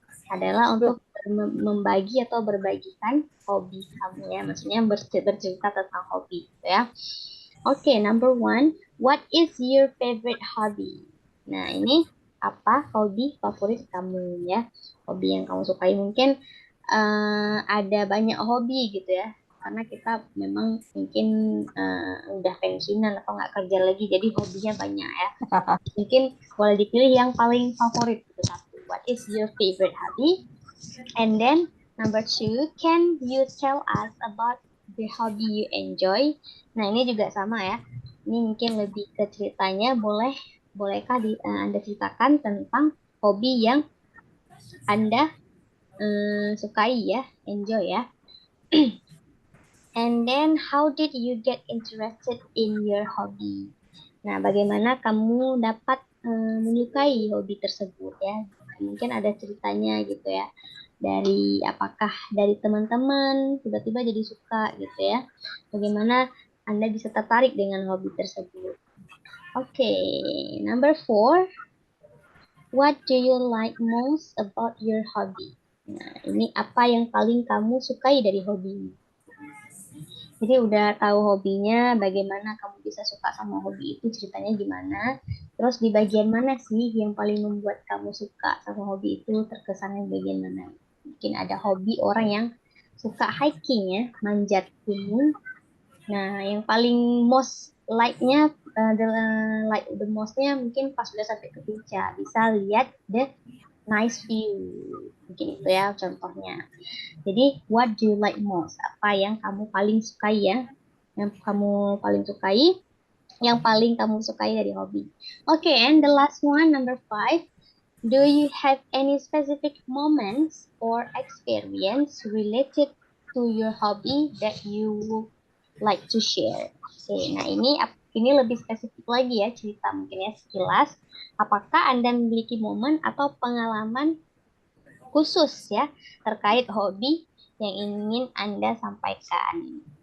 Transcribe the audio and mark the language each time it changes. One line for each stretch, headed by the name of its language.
Indonesian: Adalah untuk membagi atau berbagikan hobi kamu ya. Maksudnya bercerita tentang hobi gitu ya. Oke,
English: number 1. What is your favorite hobby?
Indonesian: Nah, ini apa hobi favorit kamu ya? Hobi yang kamu sukai. Mungkin ada banyak hobi gitu ya. Karena kita memang mungkin udah pensiunan atau nggak kerja lagi, jadi hobinya banyak ya. Mungkin boleh dipilih yang paling favorit gitu.
English: What is your favorite hobby? And then number 2, can you tell us about the hobby you enjoy?
Indonesian: Nah, ini juga sama ya. Ini mungkin lebih ke ceritanya. Bolehkah Anda ceritakan tentang hobi yang Anda sukai ya, enjoy ya.
English: And then how did you get interested in your hobby?
Indonesian: Nah, bagaimana kamu dapat menyukai hobi tersebut ya? Mungkin ada ceritanya gitu ya. Apakah dari teman-teman tiba-tiba jadi suka gitu ya? Bagaimana Anda bisa tertarik dengan hobi tersebut?
English: Oke, number 4. What do you like most about your hobby?
Indonesian: Nah, ini apa yang paling kamu sukai dari hobi? Jadi udah tahu hobinya, bagaimana kamu bisa suka sama hobi itu, ceritanya gimana. Terus di bagian mana sih yang paling membuat kamu suka sama hobi itu, terkesannya bagian mana? Mungkin ada hobi orang yang suka hiking ya, manjat gunung. Nah, yang paling
English: most like-nya, the most-nya
Indonesian: mungkin pas udah sampai ke puncak, bisa lihat
English: the nice view.
Indonesian: Mungkin itu ya contohnya. Jadi,
English: what do you like most?
Indonesian: Apa yang kamu paling sukai ya? Yang kamu paling sukai, yang paling kamu sukai dari hobi.
English: Okay, and the last one, number 5. Do you have any specific moments or experience related to your hobby that you would like to share?
Indonesian: Oke, nah ini lebih spesifik lagi ya, cerita mungkin ya sekilas. Apakah Anda memiliki momen atau pengalaman khusus ya terkait hobi yang ingin Anda sampaikan?